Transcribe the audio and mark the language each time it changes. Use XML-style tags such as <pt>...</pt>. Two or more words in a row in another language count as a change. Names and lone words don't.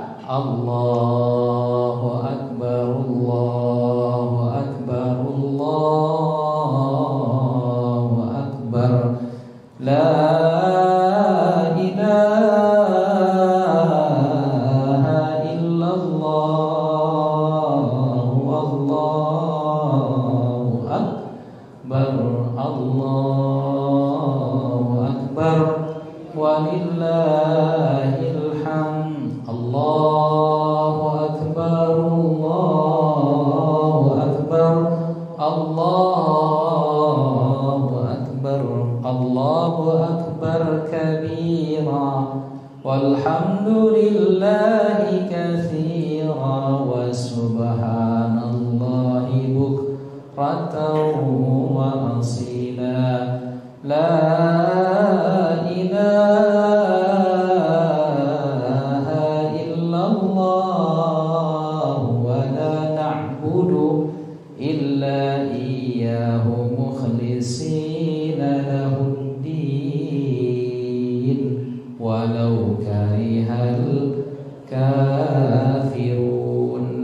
<ar>الله أكبر، الله أكبر، الله أكبر، لا إله إلا الله، الله أكبر، الله أكبر، ولله الحمد. الله أكبر، الله أكبر، الله أكبر، الله أكبر كبيرا، والحمد لله كثيرا, وسبحان الله بكرة وأصيلا، لا إله إلا الله، ولا نعبد إلا إياه مخلصين له الدين، ولو كره الكافرون.</ar>